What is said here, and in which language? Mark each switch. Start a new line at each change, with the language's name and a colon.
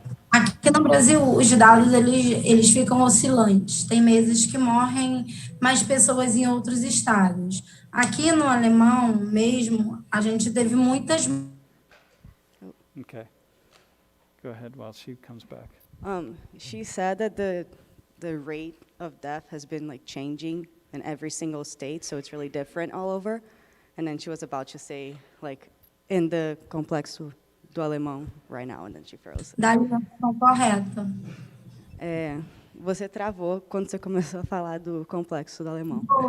Portuguese: Aqui no Brasil, os dados eles ficam oscilantes. Tem meses que morrem mais pessoas em outros estados. Aqui no alemão mesmo, a gente teve muitas.
English: Okay. Go ahead while she comes back. She said that the rate of death has been like changing in every single state, so it's really different all over. And then she was about to say, like, in the complexo do alemão right now, and then she froze.
Portuguese: Da alimentação correta. Você travou quando você começou a falar do complexo do alemão.